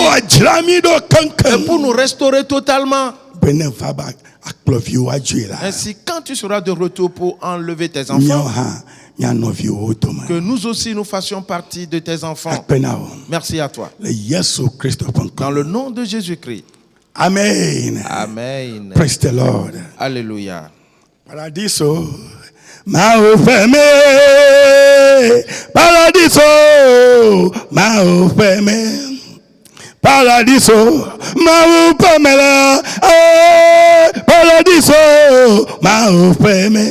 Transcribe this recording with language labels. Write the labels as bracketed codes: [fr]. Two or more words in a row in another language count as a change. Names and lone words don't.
[fr] Et pour nous restaurer totalement. Ainsi, quand tu seras de retour pour enlever tes enfants, que nous aussi nous fassions partie de tes enfants. Merci à toi. Dans le nom de Jésus-Christ. Amen. Amen. [en] Praise the Lord. [fr] Alléluia. Paradiso, maufeme, paradiso, maufeme, paradiso, maufeme, paradiso, maufeme.